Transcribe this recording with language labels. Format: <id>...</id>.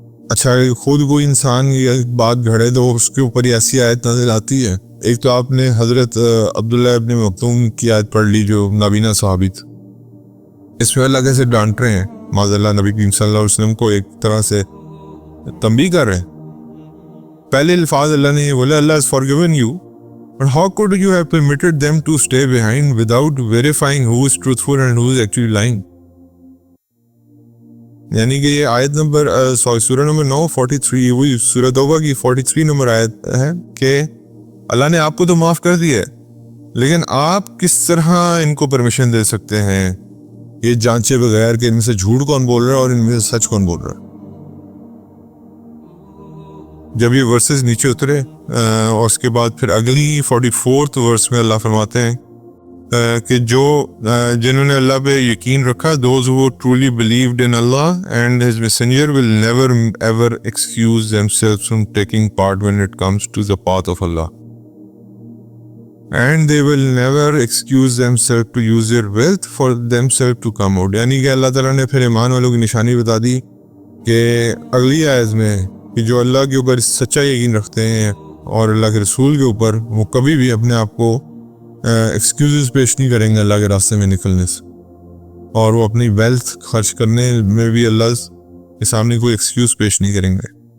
<ur>اچھا خود کوئی انسان یہ بات گھڑے تو اس کے اوپر ہی ایسی آیت نازل آتی ہے. ایک تو آپ نے حضرت عبداللہ ابن مکتوم کی آیت پڑھ لی جو نابینا صحابی تھا. اس میں اللہ کیسے ڈانٹ رہے ہیں معاذ اللہ نبی کریم صلی اللہ علیہ وسلم کو، ایک طرح سے تنبیہ کر رہے ہیں. پہلے الفاظ اللہ نے یہ بولا</ur> <en>اللہ has forgiven you, but how could you have permitted them to stay behind without verifying who is truthful and who is actually lying.</en> <ur>یعنی کہ یہ آیت نمبر سورہ نمبر 9 وہی سورہ توبہ کی 43 نمبر آیت ہے کہ اللہ نے آپ کو تو معاف کر دیا ہے، لیکن آپ کس طرح ان کو پرمیشن دے سکتے ہیں یہ جانچے بغیر کہ ان میں سے جھوٹ کون بول رہا ہے اور ان میں سے سچ کون بول رہا ہے. جب یہ ورسز نیچے اترے اور اس کے بعد پھر اگلی 44 ورس میں اللہ فرماتے ہیں کہ جنہوں نے اللہ پہ یقین رکھا،</ur> <en>those who truly believed in Allah and His Messenger will never ever excuse themselves from taking part when it comes to the path of Allah. And they will never excuse themselves to use their wealth for themselves to come out.</en> <ur>یعنی کہ اللہ تعالیٰ نے پھر ایمان والوں کی نشانی بتا دی کہ اگلی آیت میں کہ جو اللہ کے اوپر سچا یقین رکھتے ہیں اور اللہ کے رسول کے اوپر، وہ کبھی بھی اپنے آپ کو ایکسکیوزز پیش نہیں کریں گے اللہ کے راستے میں نکلنے سے، اور وہ اپنی ویلتھ خرچ کرنے میں بھی اللہ کے سامنے کوئی ایکسکیوز پیش نہیں کریں گے.</ur>